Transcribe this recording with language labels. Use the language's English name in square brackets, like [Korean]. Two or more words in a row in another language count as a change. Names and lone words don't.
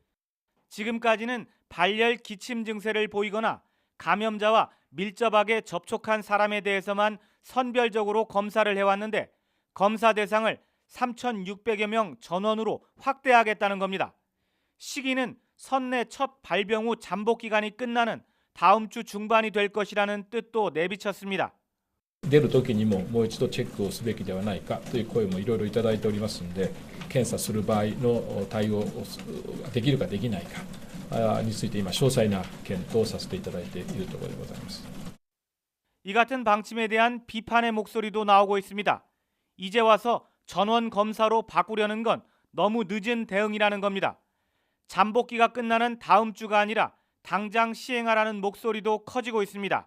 [Korean] 지금까지는 발열, 기침 증세를 보이거나 감염자와 밀접하게 접촉한 사람에 대해서만 선별적으로 검사를 해왔는데 검사 대상을 3,600여 명 전원으로 확대하겠다는 겁니다. 시기는 선내 첫 발병 후 잠복 기간이 끝나는 다음 주 중반이 될 것이라는 뜻도 내비쳤습니다. [Japanese] 出る時にももう一度チェックをすべきではないかという声もいろいろいただいておりますので、検査する場合の対応をできるかできないかについて今詳細な検討をさせていただいているところでございます。 [Korean] 이 같은 방침에 대한 비판의 목소리도 나오고 있습니다. 이제 와서 전원 검사로 바꾸려는 건 너무 늦은 대응이라는 겁니다. 잠복기가 끝나는 다음 주가 아니라 당장 시행하라는 목소리도 커지고 있습니다.